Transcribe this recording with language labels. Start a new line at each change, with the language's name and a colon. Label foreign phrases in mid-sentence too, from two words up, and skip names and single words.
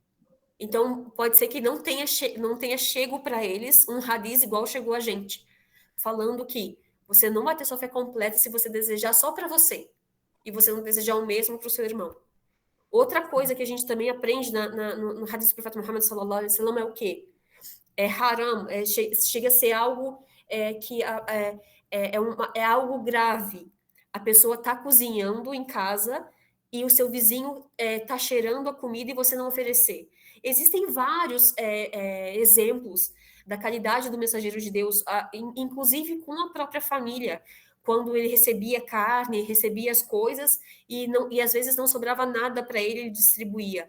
Portuguese: Então, pode ser que não tenha chego para eles um hadith igual chegou a gente, falando que você não vai ter sua fé completa se você desejar só para você, e você não desejar o mesmo para o seu irmão. Outra coisa que a gente também aprende no hadith do profeta Muhammad
Arabic: صلى الله عليه وسلم
Portuguese: é o quê? É haram, chega a ser algo que é algo grave. A pessoa está cozinhando em casa e o seu vizinho está cheirando a comida e você não oferecer. Existem vários exemplos da caridade do mensageiro de Deus, inclusive com a própria família, quando ele recebia carne, recebia as coisas e às vezes não sobrava nada para ele distribuía.